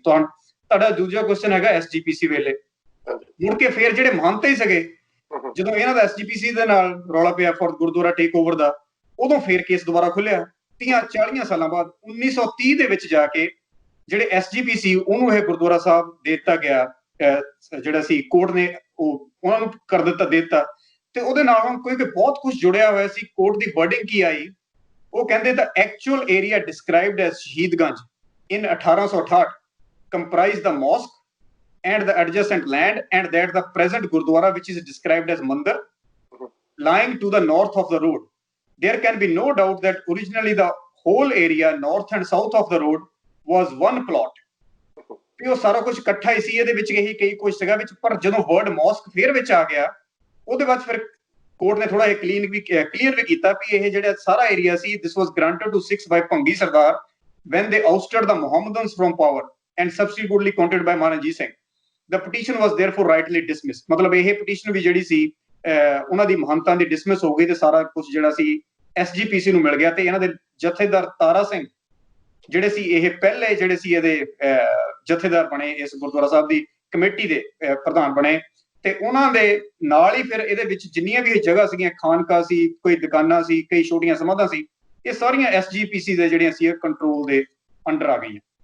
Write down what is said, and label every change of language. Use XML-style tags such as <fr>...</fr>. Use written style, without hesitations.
<pa>ਤੁਹਾਡਾ ਦੂਜਾ ਕੁਐਸਚਨ ਹੈਗਾ ਐਸਜੀਪੀਸੀ ਵੇਲੇ ਮੁੜ ਕੇ ਫਿਰ ਜਿਹੜੇ ਮਹੰਤ ਹੀ ਸੀਗੇ, ਜਦੋਂ ਇਹਨਾਂ ਦਾ ਐਸਜੀਪੀਸੀ ਦੇ ਨਾਲ ਰੌਲਾ ਪਿਆ ਫॉर ਗੁਰਦੁਆਰਾ ਟੇਕ ਓਵਰ ਦਾ, ਉਦੋਂ ਫਿਰ ਕੇਸ ਦੁਬਾਰਾ ਖੁੱਲਿਆ 30-40 ਸਾਲਾਂ ਬਾਅਦ। 1930 ਦੇ ਵਿੱਚ ਜਾ ਕੇ ਜਿਹੜੇ ਐਸਜੀਪੀਸੀ ਉਹਨੂੰ ਇਹ ਗੁਰਦੁਆਰਾ ਸਾਹਿਬ ਦੇ ਦਿੱਤਾ ਗਿਆ, ਜਿਹੜਾ ਸੀ ਕੋਰਟ ਨੇ ਉਹ ਉਹਨਾਂ ਨੂੰ ਕਰ ਦਿੱਤਾ ਦੇ ਦਿੱਤਾ। ਤੇ ਉਹਦੇ ਨਾਲ ਹੁਣ ਕੋਈ ਬਹੁਤ ਕੁਝ ਜੁੜਿਆ ਹੋਇਆ ਸੀ।</pa> <en>Court ਦੀ wording ਕੀ ਆਈ, ਉਹ ਕਹਿੰਦੇ the actual area described as Shahidganj in 1868 comprise the mosque and the adjacent land, and that the present Gurdwara, which is described as Mandir, lying to the north of the road. There can be no doubt that originally the whole area north and south of the road was one plot.</en> <pa>ਵੀ ਉਹ ਸਾਰਾ ਕੁਝ ਇਕੱਠਾ ਹੀ ਸੀ, ਇਹਦੇ ਵਿੱਚ ਇਹੀ ਕਈ ਕੁਝ ਸੀਗਾ ਵਿੱਚ। ਪਰ ਜਦੋਂ ਵਰਡ ਮੌਸਕ ਫੇਰ ਵਿੱਚ ਆ ਗਿਆ, ਉਹਦੇ ਬਾਅਦ ਫਿਰ ਕੋਰਟ ਨੇ ਥੋੜਾ ਇਹ ਕਲੀਅਰ ਵੀ ਕੀਤਾ ਵੀ ਇਹ ਜਿਹੜਾ ਸਾਰਾ area ਸੀ, this was granted to 6 by Bhangi Sardar when they ousted the Mohammedans from power and subsequently counted by Maharaja Ranjit Singh.</pa> <en>The petition was therefore rightly dismissed।</en> <pa>ਮਤਲਬ ਇਹ petition ਵੀ ਜਿਹੜੀ ਸੀ ਉਹਨਾਂ ਦੀ ਮਹੰਤਾਂ ਦੀ dismiss ਹੋ ਗਈ ਤੇ ਸਾਰਾ ਕੁਝ ਜਿਹੜਾ ਸੀ ਐਸਜੀਪੀਸੀ ਨੂੰ ਮਿਲ ਗਿਆ। ਤੇ ਇਹਨਾਂ ਦੇ ਜਥੇਦਾਰ ਤਾਰਾ ਸਿੰਘ ਜਿਹੜੇ ਸੀ ਇਹ ਪਹਿਲੇ ਜਿਹੜੇ ਸੀ ਇਹਦੇ ਜਥੇਦਾਰ ਬਣੇ, ਇਸ ਗੁਰਦੁਆਰਾ ਸਾਹਿਬ ਦੀ ਕਮੇਟੀ ਦੇ ਪ੍ਰਧਾਨ ਬਣੇ। ਤੇ ਉਹਨਾਂ ਦੇ ਨਾਲ ਹੀ ਫਿਰ ਇਹਦੇ ਵਿੱਚ ਜਿੰਨੀਆਂ ਵੀ ਇਹ ਜਗ੍ਹਾ ਸੀਗੀਆਂ, ਖਾਨਕਾ ਸੀ, ਕੋਈ ਦੁਕਾਨਾਂ ਸੀ, ਕਈ ਛੋਟੀਆਂ ਸਮਾਧਾਂ ਸੀ, ਇਹ ਸਾਰੀਆਂ ਐਸਜੀਪੀਸੀ ਦੇ ਜਿਹੜੀਆਂ ਸੀ ਕੰਟਰੋਲ ਦੇ ਅੰਡਰ ਆ ਗਈਆਂ।</pa>